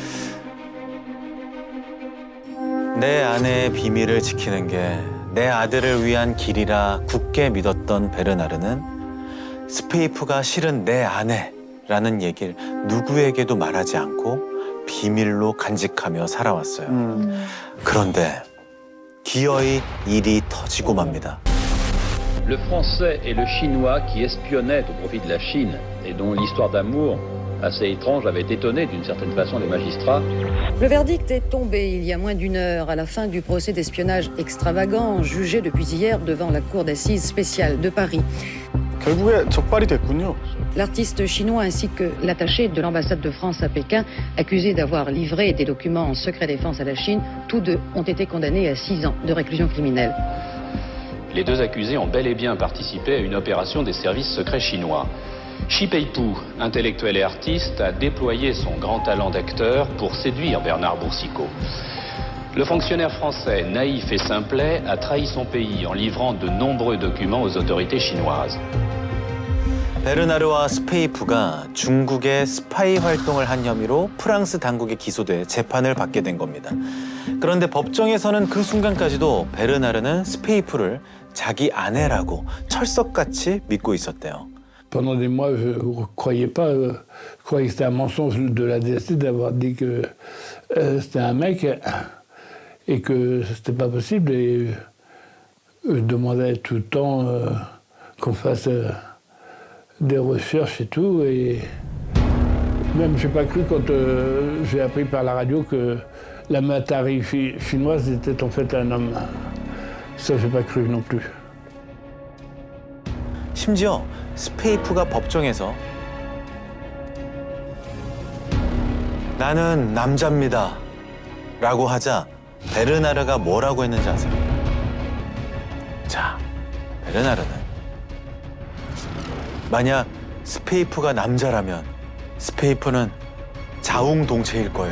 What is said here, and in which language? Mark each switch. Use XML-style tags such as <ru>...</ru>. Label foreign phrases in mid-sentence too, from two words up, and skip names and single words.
<ko>내 아내의 비밀을 지키는 게 내 아들을 위한 길이라 굳게 믿었던 베르나르는 스페이프가 실은 내 아내라는 얘기를 누구에게도 말하지 않고 비밀로 간직하며 살아왔어요. 그런데 기어이 일이 터지고 맙니다.</ko> <fr>Le français et le chinois qui espionnaient au profit de la Chine et dont l'histoire d'amour assez étrange avait étonné d'une certaine façon les magistrats. Le verdict est tombé il y a moins d'une heure à la fin du procès d'espionnage extravagant jugé depuis hier devant la cour d'assises spéciale de Paris.</fr> <ko>결국에 적발이 됐군요.</ko> <fr>L'artiste chinois ainsi que l'attaché de l'ambassade de France à Pékin, accusés d'avoir livré des documents en secret défense à la Chine, tous deux ont été condamnés à 6 ans de réclusion criminelle. Les deux accusés ont bel et bien participé à une opération des services secrets chinois. Xi Peipu, intellectuel et artiste, a déployé son grand talent d'acteur pour séduire Bernard Boursicot. Le fonctionnaire français, naïf et simplet, a trahi son pays en livrant de nombreux documents aux autorités chinoises.</fr> <ko>베르나르와 스페이프가 중국의 스파이 활동을 한 혐의로 프랑스 당국에 기소돼 재판을 받게 된 겁니다. 그런데 법정에서는 그 순간까지도 베르나르는 스페이프를 자기 아내라고 철석같이 믿고 있었대요.</ko> <fr>Pendant des mois, je ne croyais pas, je croyais que c'était un mensonge de la DST d'avoir dit que c'était un mec et que c'était pas possible. Et je demandais tout le temps qu'on fasse des recherches et tout. Et même, je n'ai pas cru quand j'ai appris par la radio que la Matari chinoise était en fait un homme. Ça, je n'ai pas cru non plus.</fr> <ko>심지어 스페이프가 법정에서 나는 남자입니다 라고 하자 베르나르가 뭐라고 했는지 아세요? 자, 베르나르는 만약 스페이프가 남자라면 스페이프는 자웅동체일 거예요.</ko>